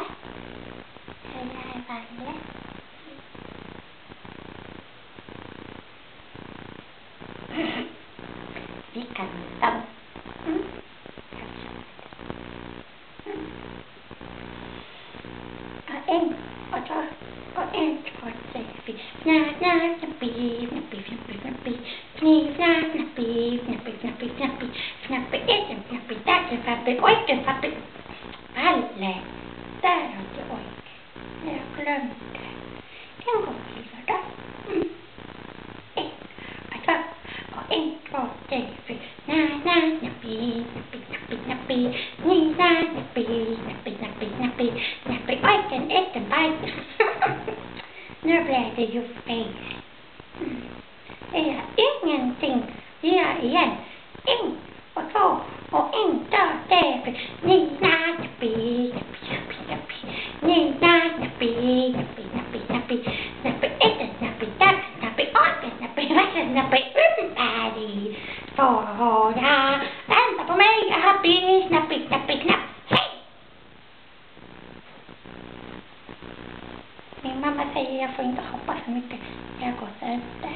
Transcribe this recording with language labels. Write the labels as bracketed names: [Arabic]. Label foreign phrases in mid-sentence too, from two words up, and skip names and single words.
[Swedish] Hej, Valle. Vi kan ta. En, och så, och en, två, tre, fyra. Snappi, snappi, snappi, snappi. Kniv, snappi, snappi, snappi, snappi. Snappi, eten, snappi, tacken, pappi, ojken, pappi. Palle, där har du ojk. Jag glömde. Den går till då. En, och så, och en, två, tre, fyra. Snappi, snappi, snappi, snappi. Kniv, snappi, snappi, snappi, snappi. Snappi, ojken, eten, bajs. Nu blev det ju fel. Det är ingenting. Vi gör igen. En och två och en, två, tre, fyra. Snappi, snappi, snappi, snappi. Snappi, snappi, snappi, snappi. Snappi, eten, snappi, tack, snappi, ojken, snappi, vatten, snappi, färdig. Svara, vänta på mig, jag har bil, snappi, snappi, knapp. Hej! Min mamma säger jag får inte hoppa så mycket. Jag går sönder.